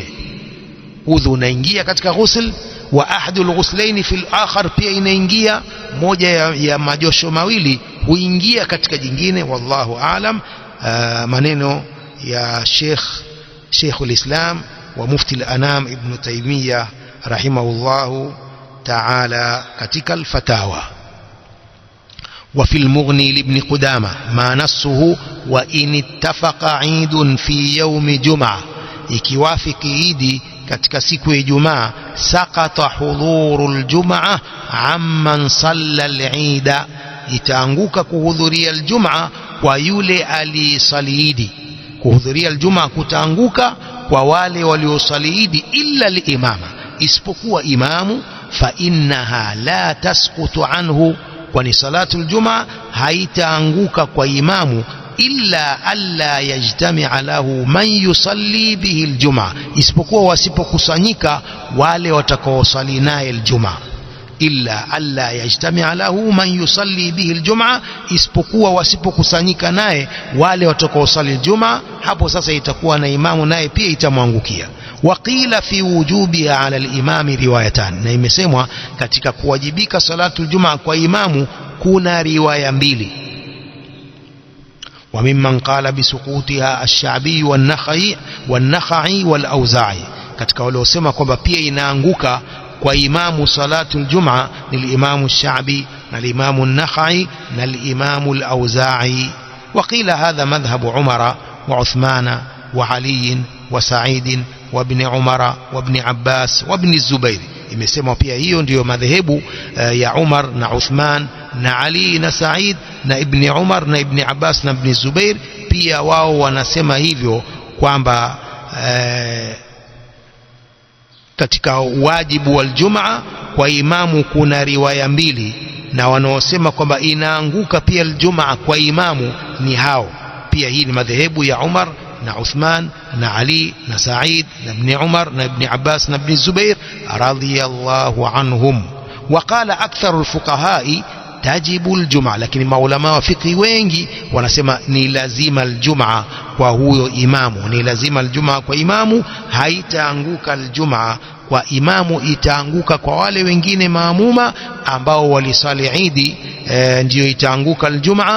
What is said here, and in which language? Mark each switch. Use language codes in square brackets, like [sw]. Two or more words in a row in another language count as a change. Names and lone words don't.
[sw] Udhu unaingia katika ghusl, [ar] وأحد الغسلين في الآخر, [sw] pia inaingia moja ya majosho mawili huingia katika jingine. [ar] والله أعلم. [sw] Maneno ya Sheikhul Islam wa Mufti al-Anam Ibn Taymiyyah [ar] رحمه الله تعالى [sw] katika al-Fatawa. [ar] وفي المغني لابن قدامة ما نصه وإن اتفق عيد في يوم جمعة, [sw] ikiwafiki Idi katika siku ya Ijumaa, [ar] سقط حضور الجمعة عمن صلى العيد, [sw] itaanguka kuhudhuria Ijumaa kwa yule aliyesali Idi. Kuhudhuria Ijumaa kutaanguka kwa wale waliosali Idi, [ar] إلا الإمام, [sw] isipokuwa imamu. [ar] فإنها لا تسقط عنه, [sw] kwani [ar] صلاة الجمعة [sw] haitaanguka kwa imamu, [ar] إلا ألا يجتمع له من يصلي به الجمعة, [sw] isipokuwa wasipokusanyika wale watakaosali naye al-Jumaa. [ar] إلا ألا يجتمع له من يصلي به الجمعة, [sw] isipokuwa wasipokusanyika naye wale watakaosali al-Jumaa, hapo sasa itakuwa na imamu naye pia itamwangukia. [ar] وقيل في وجوبها على الإمام روايتان, [sw] na imesemwa katika kuwajibika [ar] صلاة الجمعة [sw] kwa imamu kuna riwaya mbili. [ar] وممن قال بسقوطها الشعبي والنخعي والأوزاعي, [sw] katika wale wasema kwamba pia inaanguka kwa imamu [ar] صلاة الجمعة [sw] ni al-Imamu ash-Sha'bi na al-Imamu an-Nakhai na al-Imamu al-Awza'i. [ar] وقيل هذا مذهب عمر وعثمان وعلي وسعيد وابن عمر وابن عباس وابن زبير. [sw] Imesema pia hiyo ndiyo madhehebu ya Umar na Uthman na Ali na Sa'id na ibn Umar na ibn Abbas na ibn Zubair. Pia wao wanasema hivyo kwamba katika wajibu wal Jumaa kwa imamu kuna riwaya mbili, na wanaosema kwamba inaanguka pia al-Jumaa kwa imamu ni hao. Pia hii ni madhehebu ya Umar na Uthman na Ali na Sa'id na ibn Umar na ibn Abbas na ibn Zubair [ar] رضي الله عنهم. وقال أكثر الفقهاء تجب الجمعة, [sw] lakini maulama wa fiqh wengi wanasema ni lazima aljumaa kwa huyo imamu, ni lazima aljumaa kwa imamu, haitaanguka aljumaa kwa imamu, itaanguka kwa wale wengine maamuma ambao walisali idi, ndio itaanguka aljumaa.